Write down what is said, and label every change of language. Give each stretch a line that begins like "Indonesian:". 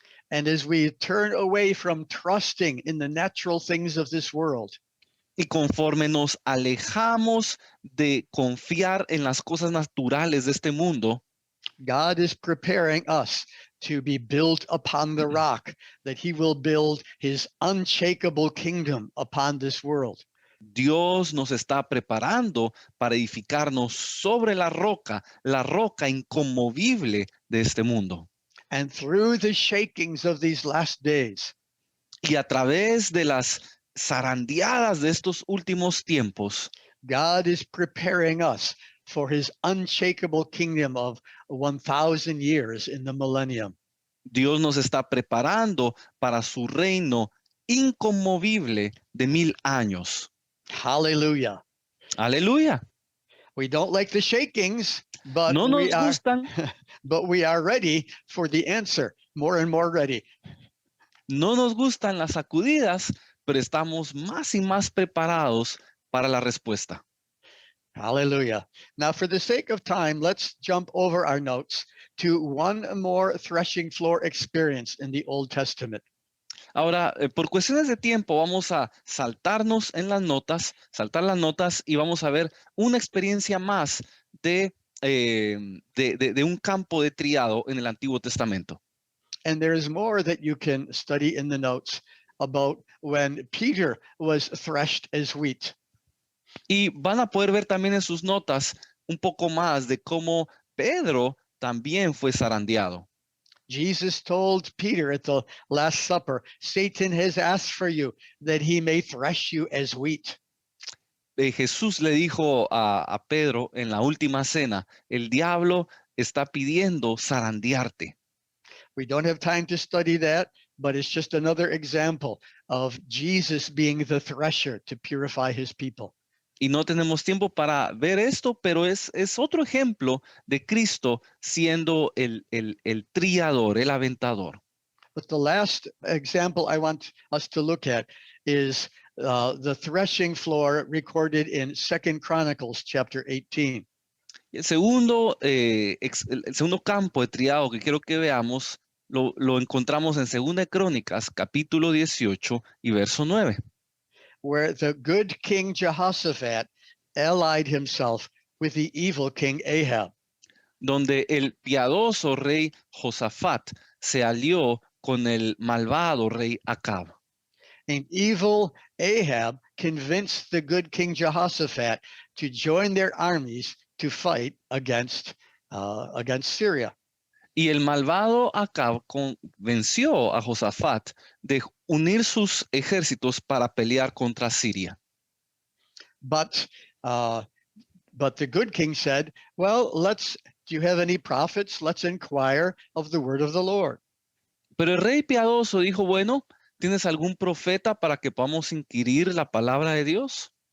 English: And as we turn away from trusting in the natural things of this world,
Spanish: Y conforme nos alejamos de confiar en las cosas naturales de este mundo,
English: God is preparing us to be built upon the rock, that he will build his unshakable kingdom upon this world.
Spanish: Dios nos está preparando para edificarnos sobre la roca inconmovible de este mundo.
English: And through the shakings of these last days,
Spanish: Y a través de las zarandeadas de estos últimos tiempos,
English: God is preparing us for his unshakable kingdom of 1,000 years in the millennium.
Spanish: Dios nos está preparando para su reino inconmovible de 1000 años.
English: Hallelujah.
Spanish: Aleluya.
English: We don't like the shakings, but
Spanish: No nos gustan,
English: we are ready for the answer, more and more ready.
Spanish: no nos gustan las sacudidas, pero estamos más y más preparados para la respuesta.
English: Hallelujah. Now, for the sake of time, let's jump over our notes to one more threshing floor experience in the Old Testament.
Spanish: Ahora, por cuestiones de tiempo, vamos a saltar las notas y vamos a ver una experiencia más de un campo de triado en el Antiguo Testamento.
English: And there is more that you can study in the notes about when Peter was threshed as wheat.
Spanish: Y van a poder ver también en sus notas un poco más de cómo Pedro también fue zarandeado.
English: Jesus told Peter at the Last Supper, Satan has asked for you that he may thresh you as wheat.
Spanish: Jesús le dijo a Pedro en la última cena, el diablo está pidiendo zarandearte.
English: We don't have time to study that, but it's just another example of Jesus being the thresher to purify his people.
Spanish: Y no tenemos tiempo para ver esto, pero es otro ejemplo de Cristo siendo el triador, el aventador.
English: But the last example I want us to look at is the threshing floor recorded in 2 Chronicles chapter 18.
Spanish: El segundo, el segundo campo de triado que quiero que veamos lo encontramos en 2 Crónicas, capítulo 18 y verso 9.
English: Where the good King Jehoshaphat allied himself with the evil King Ahab.
Spanish: Donde el piadoso rey Josafat se alió con el malvado rey Acab.
English: And evil Ahab convinced the good King Jehoshaphat to join their armies to fight against Syria.
Spanish: Y el malvado Acab convenció a Josafat de unir sus ejércitos para pelear contra Siria.
English: But the good king said, well, do you have any prophets? Let's inquire of the word of the Lord.
Spanish: Pero el rey piadoso dijo, bueno, ¿tienes algún profeta para que podamos inquirir la palabra de Dios?